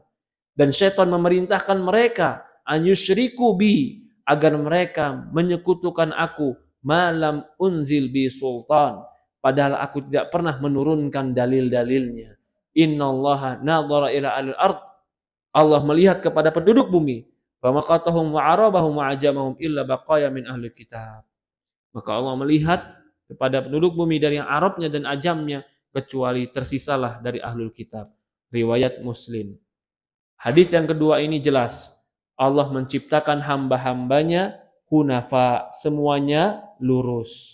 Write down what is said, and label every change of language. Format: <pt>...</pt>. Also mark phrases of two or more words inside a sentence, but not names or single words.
<id>Dan syaitan memerintahkan mereka</id> <ar>أن يشركوا بي,</ar> <id>agar mereka menyekutukan aku</id> <ar>ما لم أنزل به سلطان,</ar> <id>padahal aku tidak pernah menurunkan dalil-dalilnya.</id> <ar>إن الله نظر إلى الأرض,</ar> <id>Allah melihat kepada penduduk bumi,</id> <ar>ومقتهم وعربهم وعجمهم إلا بقايا من أهل كتاب.</ar> <id>Maka Allah melihat kepada penduduk bumi dari yang Arabnya dan ajamnya, kecuali tersisalah dari</id> <ar>أهل الكتاب.</ar> <id>Riwayat Muslim. Hadis yang kedua ini jelas. Allah menciptakan hamba-hambanya hunafa, semuanya lurus.</id>